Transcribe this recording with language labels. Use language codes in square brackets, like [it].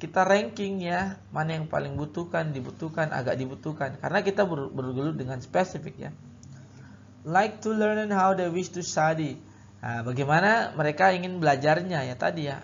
[id] Kita ranking ya, mana yang paling dibutuhkan, agak dibutuhkan. Karena kita bergelut dengan spesifik ya. [en] Like to learn and how they wish to study. [id] Nah, bagaimana mereka ingin belajarnya ya tadi ya.